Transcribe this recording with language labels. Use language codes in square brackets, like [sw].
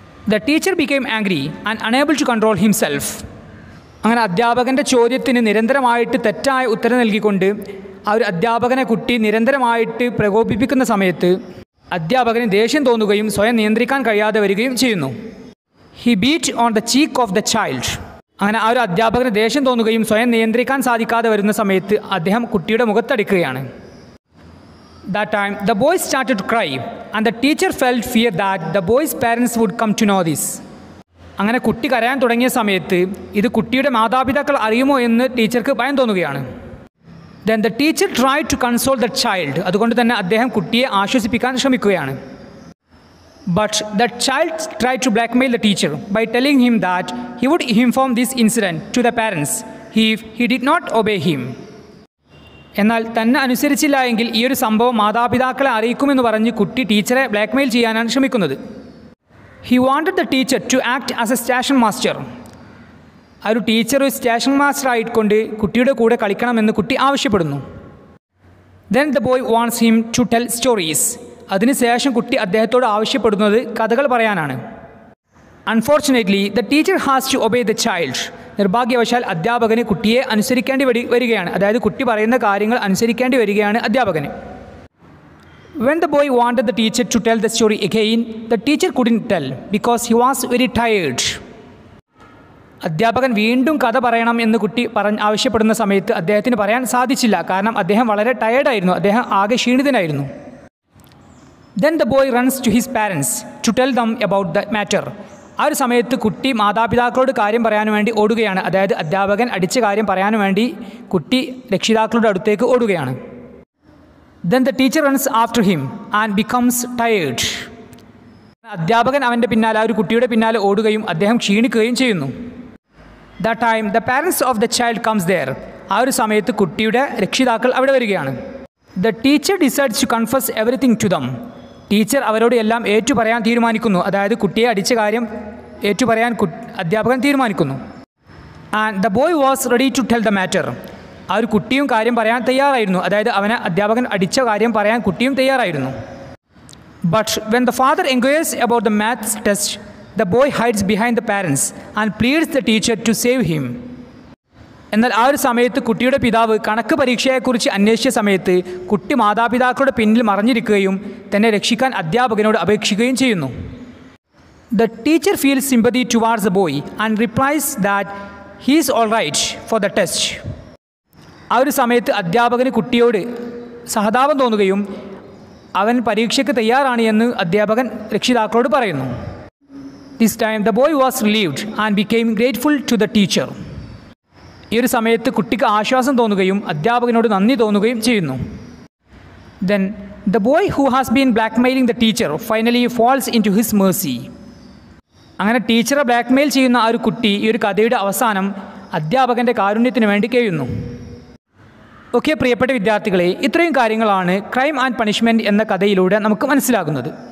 [en] The teacher became angry and unable to control himself. [ml] അങ്ങനെ അധ്യാപകൻ്റെ ചോദ്യത്തിന് നിരന്തരമായിട്ട് തെറ്റായ ഉത്തരം നൽകിക്കൊണ്ട് ആ ഒരു അധ്യാപകനെ കുട്ടി നിരന്തരമായിട്ട് പ്രകോപിപ്പിക്കുന്ന സമയത്ത് അധ്യാപകന് ദേഷ്യം തോന്നുകയും സ്വയം നിയന്ത്രിക്കാൻ കഴിയാതെ വരികയും ചെയ്യുന്നു. [en] He beat on the cheek of the child. [ml] അങ്ങനെ ആ ഒരു അധ്യാപകന് ദേഷ്യം തോന്നുകയും സ്വയം നിയന്ത്രിക്കാൻ സാധിക്കാതെ വരുന്ന സമയത്ത് അദ്ദേഹം കുട്ടിയുടെ മുഖത്തടിക്കുകയാണ്. [en] That time the boy started to cry and the teacher felt fear that the boy's parents would come to know this. [ml] അങ്ങനെ കുട്ടി കരയാൻ തുടങ്ങിയ സമയത്ത് ഇത് കുട്ടിയുടെ മാതാപിതാക്കൾ അറിയുമോ എന്ന് ടീച്ചർക്ക് ഭയം തോന്നുകയാണ്. [en] Then the teacher tried to console the child. [ml] അതുകൊണ്ട് തന്നെ അദ്ദേഹം കുട്ടിയെ ആശ്വസിപ്പിക്കാൻ ശ്രമിക്കുകയാണ്. [en] But the child tried to blackmail the teacher by telling him that he would inform this incident to the parents if he did not obey him. [ml] എന്നാൽ തന്നെ അനുസരിച്ചില്ല എങ്കിൽ ഈ ഒരു സംഭവം മാതാപിതാക്കളെ അറിയിക്കുമെന്ന് പറഞ്ഞ് കുട്ടി ടീച്ചറെ ബ്ലാക്ക്മെയിൽ ചെയ്യാനാണ് ശ്രമിക്കുന്നത്. [en] He wanted the teacher to act as a station master. [ml] ആ ഒരു ടീച്ചർ ഒരു സ്റ്റേഷൻ മാസ്റ്റർ ആയിക്കൊണ്ട് കുട്ടിയുടെ കൂടെ കളിക്കണമെന്ന് കുട്ടി ആവശ്യപ്പെടുന്നു. [en] Then the boy wants him to tell stories. [ml] അതിനുശേഷം കുട്ടി അദ്ദേഹത്തോട് ആവശ്യപ്പെടുന്നത് കഥകൾ പറയാനാണ്. [en] Unfortunately, the teacher has to obey the child. [ml] നിർഭാഗ്യവശാൽ അധ്യാപകന് കുട്ടിയെ അനുസരിക്കേണ്ടി വരികയാണ്. അതായത് കുട്ടി പറയുന്ന കാര്യങ്ങൾ അനുസരിക്കേണ്ടി വരികയാണ് അധ്യാപകന്. [en] When the boy wanted the teacher to tell the story again, the teacher couldn't tell because he was very tired. [ml] അധ്യാപകൻ വീണ്ടും കഥ പറയണം എന്ന് കുട്ടി ആവശ്യപ്പെടുന്ന സമയത്ത് അദ്ദേഹത്തിന് പറയാൻ സാധിച്ചില്ല. കാരണം അദ്ദേഹം വളരെ ടയേർഡായിരുന്നു, അദ്ദേഹം ആകെ ക്ഷീണിതനായിരുന്നു. [en] Then the boy runs to his parents to tell them about the matter. [ml] ആ ഒരു സമയത്ത് കുട്ടി മാതാപിതാക്കളോട് കാര്യം പറയാൻ വേണ്ടി ഓടുകയാണ്. അതായത് അധ്യാപകൻ അടിച്ച കാര്യം പറയാൻ വേണ്ടി കുട്ടി രക്ഷിതാക്കളുടെ അടുത്തേക്ക് ഓടുകയാണ്. [en] Then the teacher runs after him and becomes tired. [ml] അധ്യാപകൻ അവൻ്റെ പിന്നാലെ, ആ ഒരു കുട്ടിയുടെ പിന്നാലെ ഓടുകയും അദ്ദേഹം ക്ഷീണിക്കുകയും ചെയ്യുന്നു. [en] That time the parents of the child comes there. [ml] ആ ഒരു സമയത്ത് കുട്ടിയുടെ രക്ഷിതാക്കൾ അവിടെ വരികയാണ്. [en] The teacher decides to confess everything to them. [ml] Teacher അവരോട് എല്ലാം ഏറ്റുപറയാൻ തീരുമാനിക്കുന്നു. അതായത് കുട്ടിയെ അടിച്ച കാര്യം ഏറ്റുപറയാൻ അധ്യാപകൻ തീരുമാനിക്കുന്നു. [en] And the boy was ready to tell the matter. [ml] ആ ഒരു കുട്ടിയും കാര്യം പറയാൻ തയ്യാറായിരുന്നു. അതായത് അവനെ അധ്യാപകൻ അടിച്ച കാര്യം പറയാൻ കുട്ടിയും തയ്യാറായിരുന്നു. [en] But when the father inquires about the maths test, the boy hides behind the parents and pleads the teacher to save him. [ml] എന്നാൽ ആ ഒരു സമയത്ത് കുട്ടിയുടെ പിതാവ് കണക്ക് പരീക്ഷയെക്കുറിച്ച് അന്വേഷിച്ച സമയത്ത് കുട്ടി മാതാപിതാക്കളുടെ പിന്നിൽ മറഞ്ഞിരിക്കുകയും തന്നെ രക്ഷിക്കാൻ അധ്യാപകനോട് അപേക്ഷിക്കുകയും ചെയ്യുന്നു. [en] The teacher feels sympathy towards the boy and replies that he is all right for the test. [ml] ആ ഒരു സമയത്ത് അധ്യാപകന് കുട്ടിയോട് സഹതാപം തോന്നുകയും അവൻ പരീക്ഷയ്ക്ക് തയ്യാറാണ് എന്ന് അധ്യാപകൻ രക്ഷിതാക്കളോട് പറയുന്നു. [en] This time the boy was relieved and became grateful to the teacher. [ml] ഈ ഒരു സമയത്ത് കുട്ടിക്ക് ആശ്വാസം തോന്നുകയും അധ്യാപകനോട് നന്ദി തോന്നുകയും ചെയ്യുന്നു. [en] Then the boy who has been blackmailing the teacher finally falls into his mercy. [ml] അങ്ങനെ ടീച്ചറെ ബ്ലാക്ക്മെയിൽ ചെയ്യുന്ന ആ ഒരു കുട്ടി ഈ ഒരു കഥയുടെ അവസാനം അധ്യാപകൻ്റെ കാരുണ്യത്തിന് വേണ്ടി കഴിയുന്നു. ഓക്കെ പ്രിയപ്പെട്ട വിദ്യാർത്ഥികളെ, ഇത്രയും കാര്യങ്ങളാണ് ക്രൈം ആൻഡ് പണിഷ്മെൻറ്റ് എന്ന കഥയിലൂടെ നമുക്ക് മനസ്സിലാകുന്നത്.